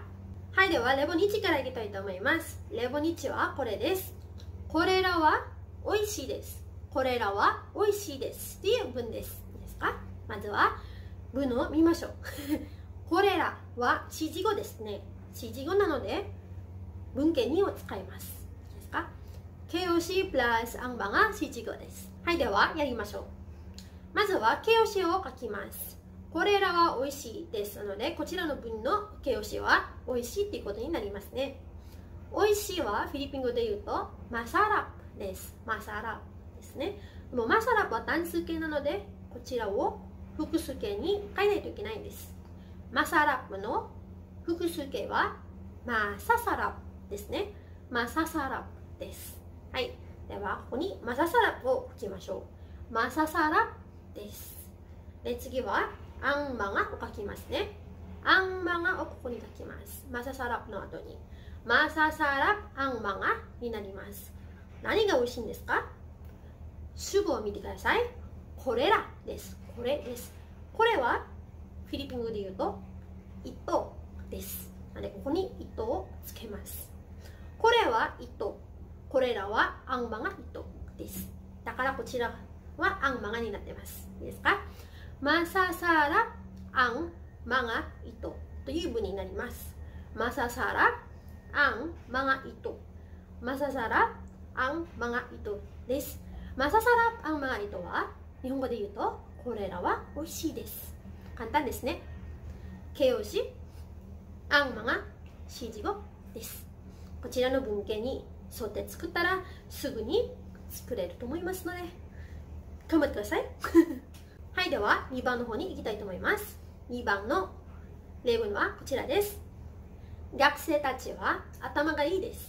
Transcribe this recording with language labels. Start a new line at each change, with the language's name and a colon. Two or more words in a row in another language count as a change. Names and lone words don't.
Japanese: はい。ではレボ日からいきたいと思います。レボ日はこれです。これらは美味しいです。これらは美味しいですっていう文です。いいですか？まずは文を見ましょう。これらは指示語ですね。指示語なので文型2を使います。いいですか？形容詞プラス
Filipino: ang mga
Japanese: 指示語です。はい、ではやりましょう。まずは形容詞を書きます。これらは美味しいですので、こちらの文の形容詞は美味しいっていうことになりますね。美味しいはフィリピン語で言うとマサラプです。マサラプですね。でもマサラプは単数形なので、こちらを複数形に変えないといけないんです。マサラプの複数形はマササラプですね。マササラプです。はい。では、ここにマササラプを書きましょう。マササラプです。で、次は
Filipino: ang mga
Japanese: を書きますね。
Filipino: ang mga
Japanese: をここに書きます。マササラプの後に。
Filipino: masasarap ang mga
Japanese: になります。何が美味しいんですか？主語を見てください。これらです。これです。これはフィリピン語で言うとitoです。なのでここにitoをつけます。これはito。これらは
Filipino: ang mga ito
Japanese: です。だからこちらは
Filipino: ang mga
Japanese: になってます。いいですか？
Filipino: masasarap ang mga ito
Japanese: という文になります。
Filipino: masasarap ang mga ito. masasarap ang mga ito
Japanese: です。
Filipino: masasarap ang mga ito
Japanese: は日本語で言うとこれらは美味しいです。簡単ですね。形容詞
Filipino: ang mga
Japanese: 指示語です。こちらの文型に沿って作ったらすぐに作れると思いますので頑張ってください。はい、では2番の方に行きたいと思います。2番の例文はこちらです。学生たちは頭がいいです。